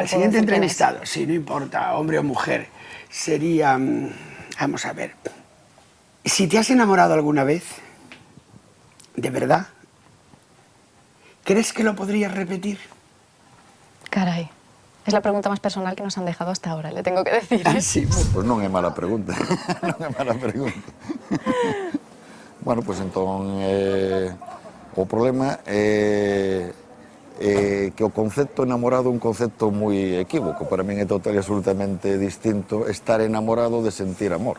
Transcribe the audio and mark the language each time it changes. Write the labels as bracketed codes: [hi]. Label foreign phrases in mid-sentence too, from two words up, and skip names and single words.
[es] Al siguiente entrevistado, sí, no importa, hombre o mujer, sería... Vamos a ver. Si te has enamorado alguna vez, ¿de verdad? ¿Crees que lo podrías repetir? Caray, es la pregunta más personal que nos han dejado hasta ahora, le tengo que decir. Sí. [gl] Pois non é mala pregunta. Non é mala pregunta. Bueno, pois entón o problema é que o concepto enamorado é un concepto moi equívoco. Para min é total e absolutamente distinto estar enamorado de sentir amor.